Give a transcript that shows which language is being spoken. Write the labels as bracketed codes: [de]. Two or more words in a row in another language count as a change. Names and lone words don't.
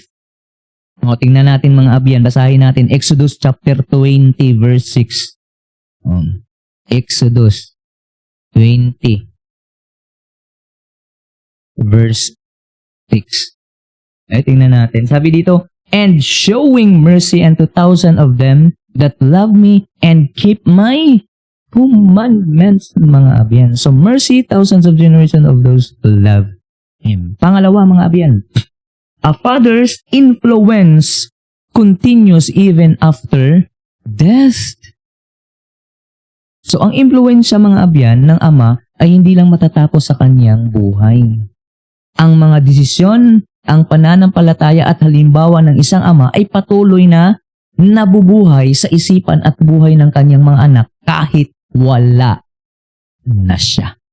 [tl] O, tingnan natin [hil] mga abyan, [tl] basahin natin Exodus chapter 20 verse 6. Exodus 20 verse 6. Ay, tingnan natin. Sabi dito, [en] and showing mercy unto thousands of them that love me and keep my commandments, [hil] mga abyan. [en] So, mercy, thousands of generations of those who love Him. [tl] Pangalawa, [hil] mga abyan, [en] a father's influence continues even after death. So, [tl] ang impluensya, [hil] mga abyan, [tl] ng ama ay hindi lang matatapos sa kanyang buhay. Ang mga desisyon, ang pananampalataya at halimbawa ng isang ama ay patuloy na nabubuhay sa isipan at buhay ng kanyang mga anak kahit wala na siya.